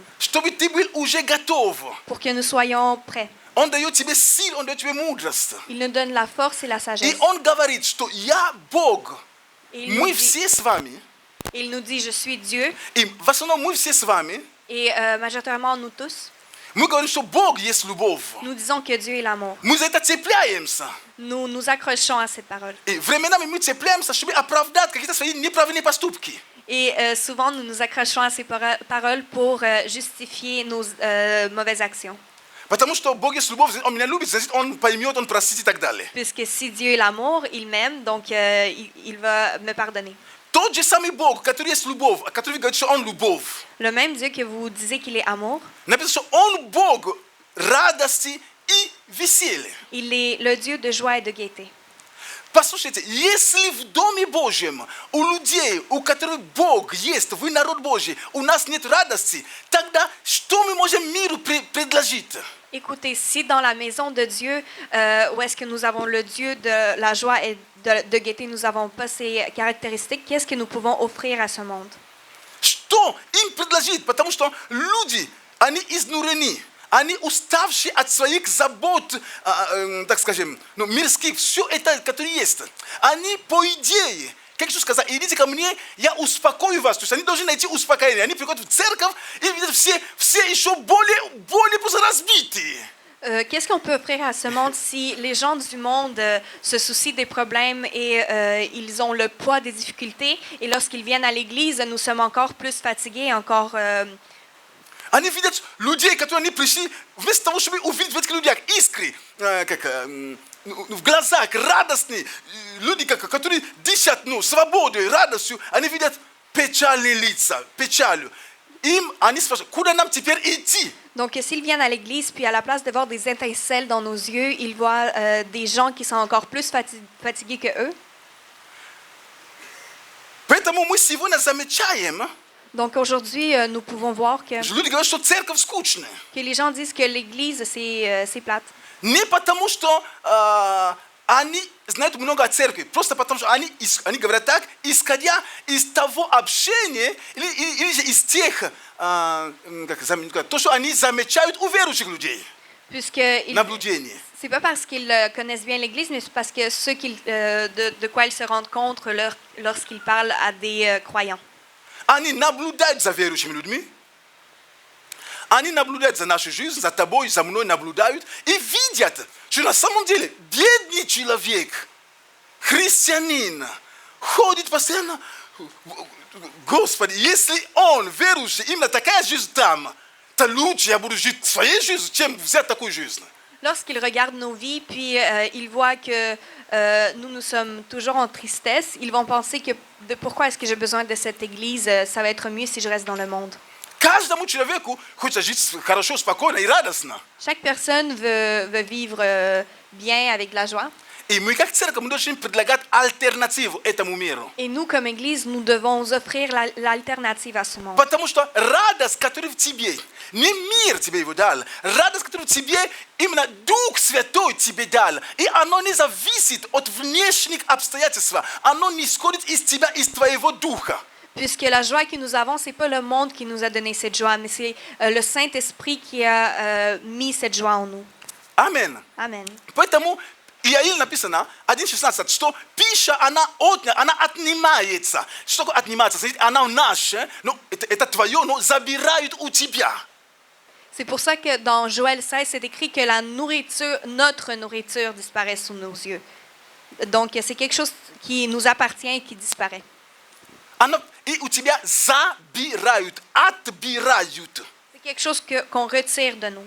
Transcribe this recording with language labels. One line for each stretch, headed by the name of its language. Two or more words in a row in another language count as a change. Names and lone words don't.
Russian: Чтобы ты был уже готов.
French: pour que nous soyons prêts.
Russian: Он дает тебе силу, Он дает тебе мудрость.
French: Il nous donne la force et la
Russian: И
French: sagesse.
Russian: Он говорит, что я Бог.
French: Et il, nous
Russian: Мы
French: dit,
Russian: все с вами.
French: il nous dit, je suis Dieu.
Russian: И в основном мы все с вами.
French: Et majoritairement, nous tous,
Russian: Мы говорим, что Бог есть любовь.
French: nous disons que Dieu est l'amour.
Russian: Мы за это цепляемся.
French: Nous nous accrochons à cette parole.
Russian: И временами мы цепляемся, чтобы оправдать какие-то свои неправильные поступки.
French: Et souvent, nous nous accrochons à ces paroles pour justifier nos mauvaises actions.
Russian: Потому что Бог есть любовь, Он меня любит, значит, Он поймет, Он простит и так далее.
French: Puisque si Dieu est l'amour, il m'aime, donc il va me pardonner.
Russian: Тот же самый Бог, который есть любовь, который говорит, что Он любовь.
French: Le même Dieu que vous disiez qu'il est amour,
Russian: Написано, что Он Бог радости и веселья.
French: il est le Dieu de joie et de gaieté.
Russian: Послушайте, если в Доме Божьем у людей, у которых Бог есть, вы народ Божий, у нас нет радости, тогда что мы можем миру предложить?
French: Écoutez, si dans la maison de Dieu, où est-ce que nous avons le Dieu de la joie et de gaieté, nous n'avons pas ces caractéristiques, qu'est-ce que nous pouvons offrir à ce monde?
Russian: Что им предложить? Потому что люди, они изнурены, они уставшие от своих забот, так скажем, мирских, все это, которое есть. Они, по идее, как Иисус сказал, идите ко мне, я успокою вас. То есть они должны найти успокоение. Они приходят в церковь, и видят все еще более просто разбитые.
French: Qu'est-ce qu'on peut offrir à ce monde si les gens du monde se soucient des problèmes et ils ont le poids des difficultés et lorsqu'ils viennent à l'église, nous sommes encore plus fatigués, encore...
Russian: Они видят людей, которые они пришли, вместо того, чтобы увидеть в этих людях искры, в глазах радостные, люди, которые дышат свободой, радостью, они видят печальные лица, печалью. Им они спрашивают, куда нам теперь идти?
French: Donc, s'ils viennent à l'église, puis à la place de voir des étincelles dans nos yeux, ils voient des gens qui sont encore plus fatigués que eux.
Russian: Поэтому мы сегодня замечаем,
French: Donc, aujourd'hui, nous pouvons voir que
Russian: люди говорят, что церковь скучная.
French: les gens disent que l'église, c'est plate.
Russian: Не потому, что они знают много о церкви, просто потому, что они говорят так, исходя из того общения, или же из тех, то, что они замечают у верующих людей, наблюдения.
French: C'est pas parce qu'ils connaissent bien l'Église, mais c'est parce que de quoi ils se rendent compte lorsqu'ils parlent à des croyants.
Russian: Они наблюдают за верующими людьми, они наблюдают за нашей жизнью, за тобой, за мной наблюдают и видят, что на самом деле бедный человек, христианин, ходит постоянно, Господи, если он верующий, именно такая жизнь там, то лучше я буду жить своей жизнью, чем взять такую жизнь.
French: Lorsqu'ils regardent nos vies, puis ils voient que nous sommes toujours en tristesse, ils vont penser que pourquoi est-ce que j'ai besoin de cette église, ça va être mieux si je reste dans le monde.
Russian: Каждому человеку хочется жить хорошо, спокойно и радостно.
French: Chaque personne veut vivre bien avec de la joie.
Russian: И мы как церковь, мы должны предлагать альтернативу этому миру.
French: Et nous, comme Église, nous devons offrir l'alternative à ce monde.
Russian: Потому что радость, которая в тебе, не мир тебе его дал, радость, которая в тебе, именно Дух Святой тебе дал. И оно не зависит от внешних обстоятельств, оно не исходит из тебя, из твоего духа.
French: Puisque la joie que nous avons, ce n'est pas le monde qui nous a donné cette joie, mais c'est le Saint-Esprit qui a mis cette joie en nous.
Russian: Амен.
French: Amen.
Russian: Поэтому Иаиль написано, 1.16, что пища, она отнимается. Что такое отнимается? Смотрите, она наша, но это твое, но забирают у тебя.
French: C'est pour ça que dans Joël 16, c'est écrit que la nourriture, notre nourriture disparaît sous nos yeux. Donc, c'est quelque chose qui nous appartient et qui disparaît.
Russian: И у тебя забирают, отбирают.
French: C'est quelque chose qu'on retire de nous.